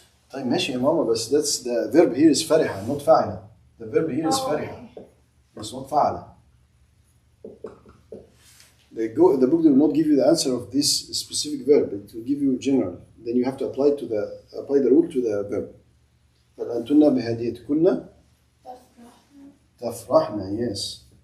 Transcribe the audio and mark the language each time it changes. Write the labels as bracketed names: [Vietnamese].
[Arabic] طيب ماشي يا ماما بس [English] that's the verb here is [Arabic] فرحة not فاعلة. [English] The verb here is فرحة. It's not فاعلة. The book will not give you the answer of this specific verb. It will give you general. Then you have to apply the rule to the verb. [Arabic] بل أنتن بهديتكن تفرحن yes.